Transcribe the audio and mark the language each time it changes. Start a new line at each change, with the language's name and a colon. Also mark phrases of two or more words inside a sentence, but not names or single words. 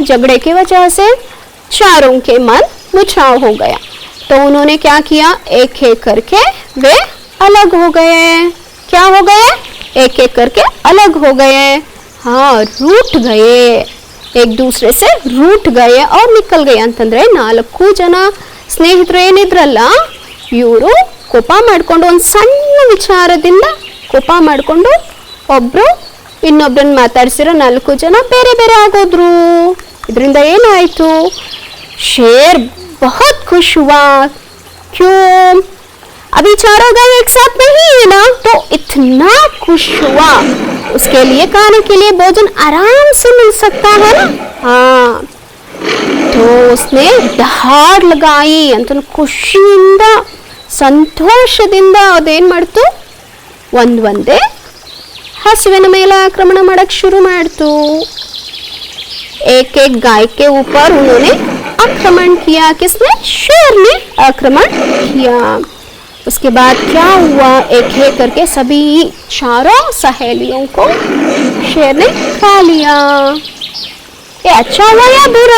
Hindi: झगड़े की वजह से 4 के मन मुटाव हो गया। तो उन्होंने क्या किया? एक एक करके वे अलग हो गए। क्या हो गए? एक एक करके अलग हो गए। हाँ, रूठ गए, एक दूसरे से रूठ गए और निकल गए
Kannada: ಅಂತಂದ್ರೆ 4 ಜನ ಸ್ನೇಹಿತರು ಏನಿದ್ರಲ್ಲ, ಇವರು ಕೋಪ ಮಾಡ್ಕೊಂಡು ಒಂದು ಸಣ್ಣ ವಿಚಾರದಿಂದ ಕೋಪ ಮಾಡ್ಕೊಂಡು ಒಬ್ರು ಇನ್ನೊಬ್ಬರನ್ನ ಮಾತಾಡ್ಸಿರೋ 4 ಜನ ಬೇರೆ ಬೇರೆ ಆಗೋದ್ರು। ಇದರಿಂದ ಏನಾಯ್ತು?
Hindi: शेर बहुत खुश हुआ। क्यों? अभी 4 गाय एक साथ नहीं है ना, तो इतना खुश हुआ। उसके लिए खाने के लिए भोजन आराम से मिल सकता है ना। हाँ, तो उसने दहाड़ लगाई
Kannada: ಅಂತ ಖುಷಿಯಿಂದ ಸಂತೋಷದಿಂದ ಅದೇನ್ ಮಾಡ್ತು? ಒಂದೇ ಹಸುವಿನ ಮೇಲೆ ಆಕ್ರಮಣ ಮಾಡಕ್ ಶುರು ಮಾಡ್ತು।
Hindi: एक एक गाय के ऊपर उन्होंने आक्रमण किया। किसने? शेर ने आक्रमण किया। उसके बाद क्या हुआ? एक एक करके सभी 4 सहेलियों को शेर ने खा लिया। ये अच्छा हुआ या बुरा?